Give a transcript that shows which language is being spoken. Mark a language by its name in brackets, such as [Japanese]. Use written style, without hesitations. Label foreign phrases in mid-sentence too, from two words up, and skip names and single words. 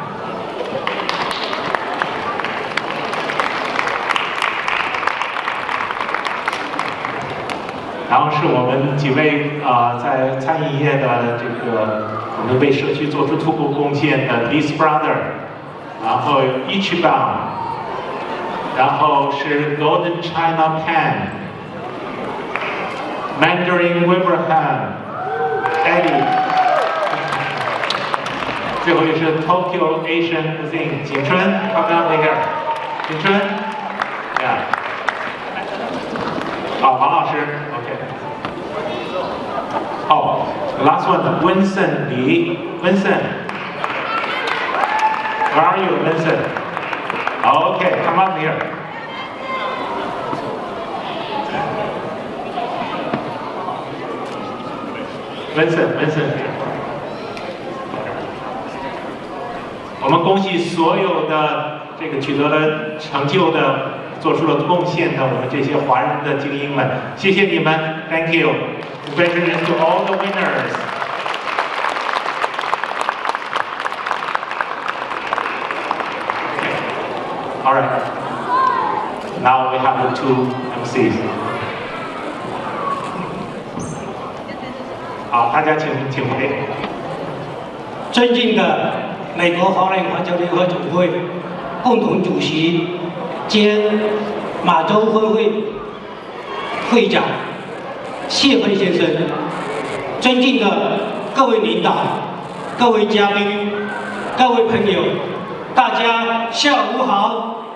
[Chinese] 然后是我们几位在餐饮业的这个，我们为社区做出突破贡献的 Liz Brother， 然后 Ichiban， 然后是 Golden China Pan，Mandarin Wilbraham，Eddie， 最后也是 Tokyo Asian Cuisine， 景春 ， [English] come down here， [Chinese] 景春 ，yeah， 好，王老师 ，OK。 [English] Oh, last one, Vincent Lee. Vincent, where are you, Vincent? Okay, come up here. Vincent. 我们恭喜所有的这个取得了成就的、做出了贡献的我们这些华人的精英们，谢谢你们 ， Thank you. Congratulations to all the winners. All right. Now we have the two MCs. [Chinese] 好，大家请回。尊敬的美国华人华侨联合总会共同主席兼马州分会会长谢辉先生，尊敬的各位领导、各位嘉宾、各位朋友，大家下午好。